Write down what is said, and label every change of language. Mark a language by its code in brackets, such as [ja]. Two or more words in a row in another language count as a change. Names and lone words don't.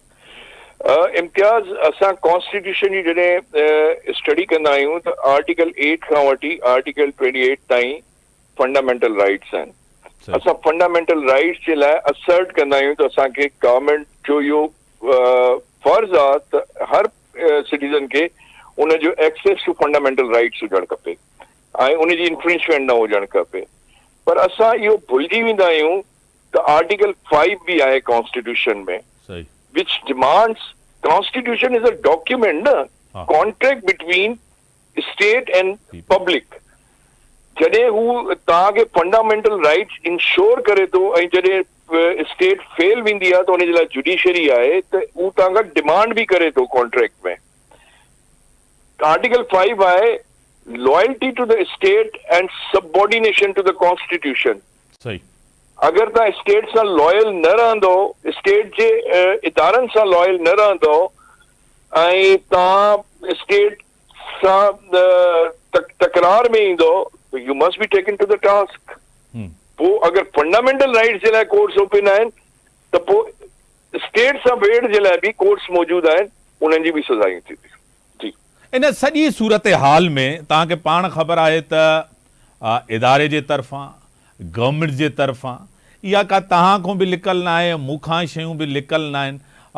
[sd] इम्तियाज़, असां कॉन्स्टिट्यूशन जी जॾहिं स्टडी कंदा आहियूं त आर्टिकल 8 खां वठी आर्टिकल 28 ताईं [en] fundamental rights [sd] आहिनि। असां [en] fundamental rights [sd] जे लाइ असर्ट कंदा आहियूं त असांखे गवर्नमेंट जो इहो फर्ज़ आहे त हर सिटीज़न खे उनजो [en] access to fundamental rights [sd] हुजणु खपे ऐं उनजी इंफ्रिंचमेंट न हुजणु खपे। पर असां इहो भुलिजी वेंदा आहियूं त आर्टिकल 5 भी आहे कॉन्स्टिट्यूशन में, [en] which demands constitution is a document, contract between state and public. [sd] जॾहिं हू तव्हांखे [en] fundamental rights [sd] इंश्योर करे थो ऐं जॾहिं स्टेट फेल वेंदी आहे त उनजे लाइ जुडिशरी आहे त हू तव्हांखां डिमांड बि करे थो कॉन्ट्रैक्ट में। [en] Article 5 आहे loyalty to the state and subordination to the constitution. [sd] सही। अगर तव्हां स्टेट सां लॉयल न रहंदो, स्टेट जे इदारनि सां लॉयल न रहंदो ऐं तव्हां स्टेट सां तकरार में ईंदो, [en] you must be taken to the task. [sd] पोइ अगर [en] fundamental rights [sd] जे लाइ कोर्ट्स ओपन आहिनि त पोइ स्टेट सां वेड़ जे लाइ बि कोर्ट्स मौजूदु आहिनि, उन्हनि जी बि सज़ायूं थींदियूं। जी, इन सॼी सूरत हाल में तव्हांखे पाण ख़बर आहे त इदारे जे तरफ़ां, गवर्नमेंट जे तरफ़ां इहा का तव्हां खां बि लिकल न आहे, मूंखां शयूं बि लिकल न आहिनि।